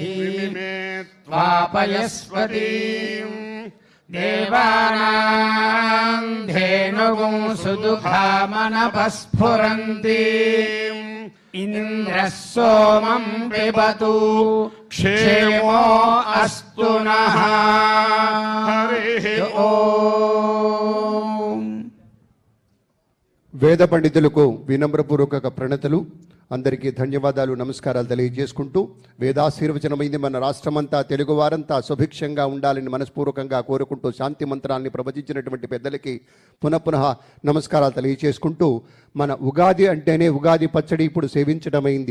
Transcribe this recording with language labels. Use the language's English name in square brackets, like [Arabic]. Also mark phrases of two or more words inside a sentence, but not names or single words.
[Sanskrit] त्वापयस्वतीं देवानां धेनुगुं सुदुःखामनपस्फुरन्तीं इन्द्रः सोमं पिबतु क्षेमो अस्तु नः. हरिः ॐ. [Telugu] వేద పండితులకు వినమ్రపూర్వక ప్రణతులు. అందరికీ ధన్యవాదాలు, నమస్కారాలు తెలియజేసుకుంటూ వేదాశీర్వచనమైంది మన రాష్ట్రమంతా, తెలుగు వారంతా సుభిక్షంగా ఉండాలని మనస్పూర్వకంగా కోరుకుంటూ శాంతి మంత్రాన్ని ప్రవచించినటువంటి పెద్దలకి పునః నమస్కారాలు తెలియజేసుకుంటూ, మన ఉగాది అంటేనే ఉగాది పచ్చడి ఇప్పుడు సేవించడమైంది.